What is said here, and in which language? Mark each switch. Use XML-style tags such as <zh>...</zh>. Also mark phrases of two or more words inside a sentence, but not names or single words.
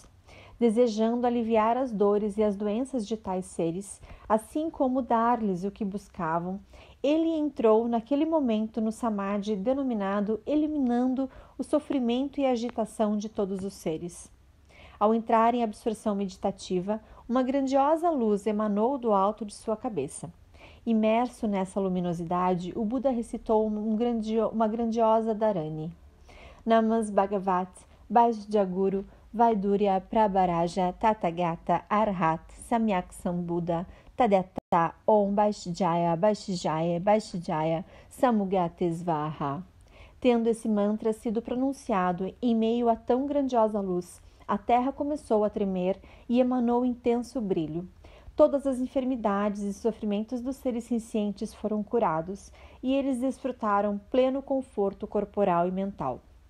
<pt>Desejando aliviar as dores e as doenças de tais seres, assim como dar-lhes o que buscavam, ele entrou naquele momento no samadhi denominado eliminando o sofrimento e a agitação de todos os seres. Ao entrar em absorção meditativa, uma grandiosa luz emanou do alto de sua cabeça. Imerso nessa luminosidade, o Buda recitou uma grandiosa Dharani.</pt> <sa>Namas Bhagavat, Vaishyaguru, Vaidurya Prabharaja, Tathagata, Arhat, Samyak Sambuddha, Tadeta, Om Vaishjaya, Vaishjaya, Vaishjaya, Samugatesvaha.</sa> <pt>Tendo esse mantra sido pronunciado em meio a tão grandiosa luz, a terra começou a tremer e emanou intenso brilho. Todas as enfermidades e sofrimentos dos seres sencientes foram curados, e eles desfrutaram pleno conforto corporal e mental.</pt>